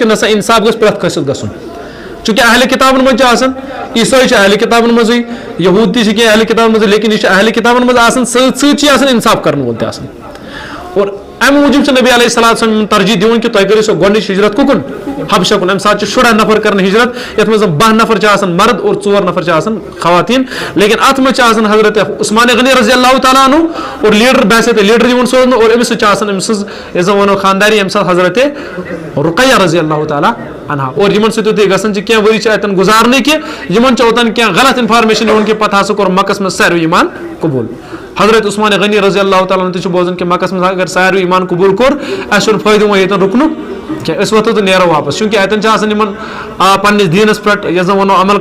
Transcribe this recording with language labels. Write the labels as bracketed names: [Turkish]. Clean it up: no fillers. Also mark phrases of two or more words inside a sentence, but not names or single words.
[Kashmiri] نسا اِنصاف گژھِ پرٛٮ۪تھ کٲنٛسہِ سۭتۍ گژھُن چوٗنٛکہِ اہلِ کِتابن منٛز چھِ آسان عیٖسٲے چھِ اہلِ کِتابن منٛزٕے یہوٗد تہِ چھِ کینٛہہ اہلِ کِتابن منٛزٕے لیکن یہِ چھِ اہلِ کِتابن منٛز آسان سۭتۍ سۭتۍ چھِ آسان اِنصاف کرن وول تہِ آسان اور امہِ موٗجوٗب چھِ نبی [Arabic] علیہ الصلوۃ والسلام [Kashmiri] ترجیح دِوان کہِ تُہۍ کٔرِو سۄ گۄڈنِچ ہجرت کُکُن حبشہ کُن امہِ ساتہٕ چھِ شُراہ نفر کران ہجرت یتھ منٛز 12 نفر چھِ آسان مرد اور 4 نفر چھِ آسان خواتیٖن لیکن اتھ منٛز چھِ آسان حضرت عثمان غنی [Arabic] رضی اللہ تعالیٰ عنہ [Kashmiri] اور لیڈر باسے تۄہہِ لیڈر یِوان سوزنہٕ اور أمِس سۭتۍ چھِ آسان أمۍ سٕنٛز یۄس زن وَنو خانداری ییٚمہِ ساتہٕ حضرت رُقیہ رضی اللہ تعالیٰ عنہا اور یِمن سۭتۍ یُتھُے گژھان چھِ کینٛہہ ؤری چھِ اتٮ۪ن گُزارنٕے کہِ یِمن چھِ اوٚتن کینٛہہ [English] غلط information [Kashmiri] یِوان کہِ پتہٕ ہسا کوٚر مکس منٛز ساروٕے ایمان قبوٗل حضرت عثمان غنی [Arabic] رضی اللہ تعالیٰ عنہ [Kashmiri] تہِ چھُ بوزان کہِ مکس منٛز اگر ساروٕے ایمان قبوٗل کوٚر اَسہِ چھُنہٕ فٲیدٕ وۄنۍ ییٚتٮ۪ن رُکنُک کینٛہہ أسۍ وۄتھو تہٕ نیرو واپس چوٗنٛکہِ اتٮ۪ن چھِ آسان یِمن پننِس دیٖنس پٮ۪ٹھ یۄس زن وَنو عمل